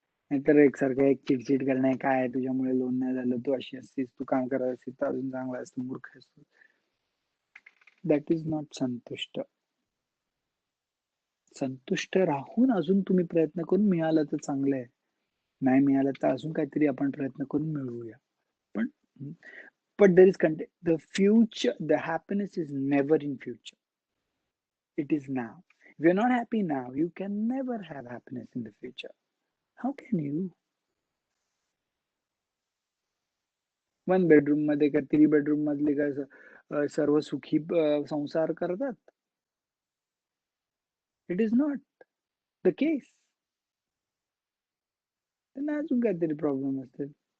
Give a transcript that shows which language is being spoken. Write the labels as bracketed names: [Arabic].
[Marathi] नाहीतर एकसारखं चिडचिड करणे, काय तुझ्यामुळे लोन नाही झालं, तू अशी असतीस, तू काम करत असतीस तर अजून चांगला असतो, मूर्ख असतो. [English] That is not संतुष्ट. [Marathi] संतुष्ट राहून अजून तुम्ही प्रयत्न करून मिळालं तर चांगलं आहे, नाही मिळालं तर अजून काहीतरी आपण प्रयत्न करून मिळवूया. [English] पण but there is the future, the happiness is never in future, it is now. If you're not happy now, you can never have happiness in the future. How can you? [Marathi] 1 bedroom मध्ये का 3 bedroom मधले काय सर्व सुखी संसार करतात? [English] It is not the case. [Marathi] त्यांना अजून काहीतरी प्रॉब्लेम असतील.